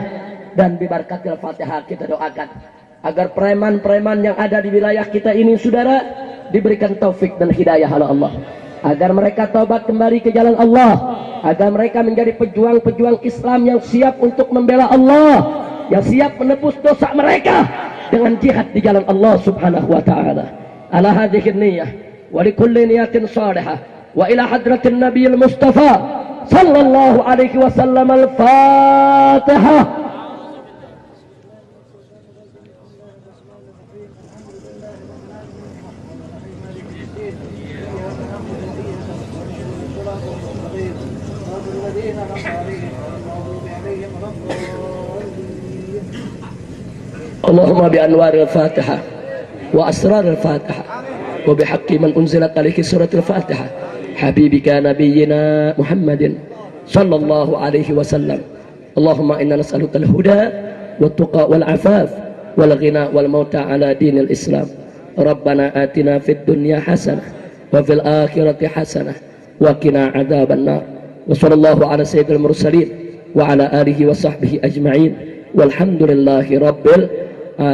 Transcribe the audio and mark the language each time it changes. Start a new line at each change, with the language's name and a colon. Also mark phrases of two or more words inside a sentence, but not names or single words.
Indonesian: Dan di
Arabic: بركة الفاتحة
Indonesian: kita doakan agar preman-preman yang ada di wilayah kita ini, saudara, diberikan taufik dan hidayah oleh Allah, agar mereka taubat kembali ke jalan Allah, agar mereka menjadi pejuang-pejuang Islam yang siap untuk membela Allah, yang siap menebus dosa mereka dengan jihad di jalan Allah
Arabic: سبحانه وتعالى. على هذه النية ولكل نية صالحة وإلى حضرة النبي المصطفى صلى الله عليه وسلم. Al-Fatihah. اللهم بأنوار الفاتحة وأسرار الفاتحة وبحق من أنزلت عليه سورة الفاتحة حبيبك نبينا محمد صلى الله عليه وسلم. اللهم إنا نسألك الهدى والتقى والعفاف والغنى والموت على دين الإسلام. ربنا آتنا في الدنيا حسنة وفي الآخرة حسنة وقنا عذاب النار. وصلى الله على سيد المرسلين وعلى آله وصحبه أجمعين والحمد لله رب العالمين.